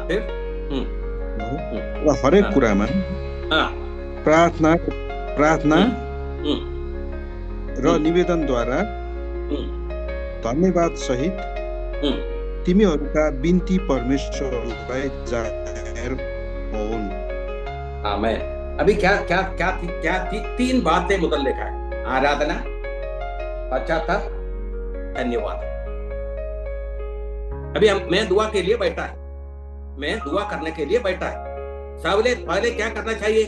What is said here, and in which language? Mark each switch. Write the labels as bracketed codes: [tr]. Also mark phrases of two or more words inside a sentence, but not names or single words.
[ne] हरेक कुरामा प्रार्थना र निवेदनद्वारा धन्यवाद सहित तिमीहरूका बिन्ती परमेश्वरलाई जाहेर होउन्। आमेन। [hi] अभी क्या तीन बातें मुद्दल लिखा है, आराधना, पश्चाताप, धन्यवाद। अभी मैं दुआ के लिए बैठा है, मैं दुआ करने के लिए बैठा है। पहले क्या करना चाहिए?